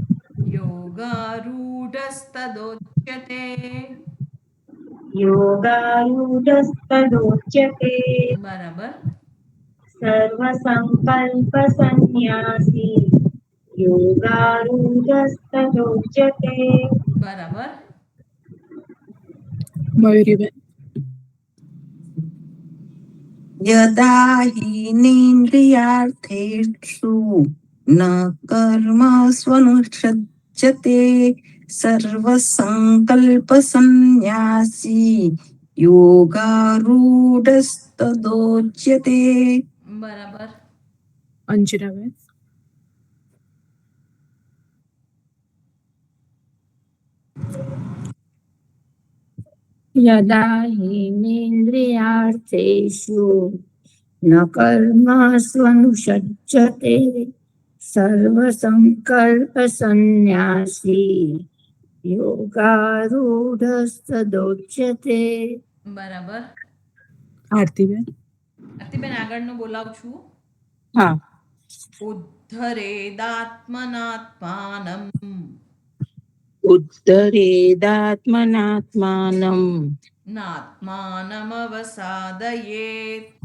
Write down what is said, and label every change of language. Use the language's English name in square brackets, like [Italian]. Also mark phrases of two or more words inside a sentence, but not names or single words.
[Sanskrit] યોગારૂઢસ્તદોચ્યતે. योगारूढस्तदोच्यते [Gujarati] બરાબર. [Sanskrit] सर्वसङ्कल्पसन्न्यासी योगारूढस्तदोच्यते [Gujarati] બરાબર. મયુરીબેન. [Sanskrit] यदा हीनेन्द्रियार्थेषु न कर्मस्वनुषज्यते सर्वसङ्कल्पसन्न्यासी योगारूढस्तदोच्यते [Gujarati] બરાબર. અંજનાબેન. [Sanskrit] यदा हीनेन्द्रियार्थेषु न कर्मस्वनुषज्यते सर्वसङ्कल्पसन्न्यासी योगारूढस्तदोच्यते [Gujarati] બરાબર. આરતીબેન. આરતીબેન આગળનું બોલાવું છું. હા. [Sanskrit] ઉદ્ધરેદાત્મનાત્માનમ ઉદ્ધરેદાત્મનાત્માનમ નાત્માનમવસાદયેત.